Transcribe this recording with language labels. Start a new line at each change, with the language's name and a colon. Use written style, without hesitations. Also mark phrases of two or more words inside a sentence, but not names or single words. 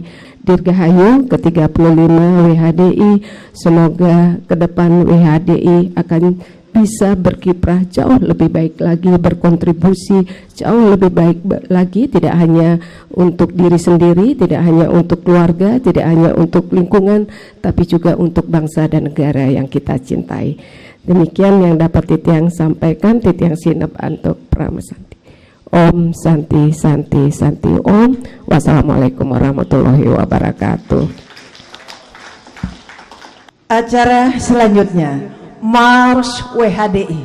Indonesian: Dirgahayu ke-35 WHDI, semoga ke depan WHDI akan bisa berkiprah jauh lebih baik lagi, berkontribusi jauh lebih baik lagi, tidak hanya untuk diri sendiri, tidak hanya untuk keluarga, tidak hanya untuk lingkungan, tapi juga untuk bangsa dan negara yang kita cintai. Demikian yang dapat Titiang sampaikan.
Balinese: Titiang Sinep Antuk Pramasanti.
Sanskrit: ॐ शान्तिः शान्तिः शान्तिः ॐ.
Arabic: والسلام عليكم ورحمة الله وبركاته.
Indonesian: Acara selanjutnya Mars WHDI.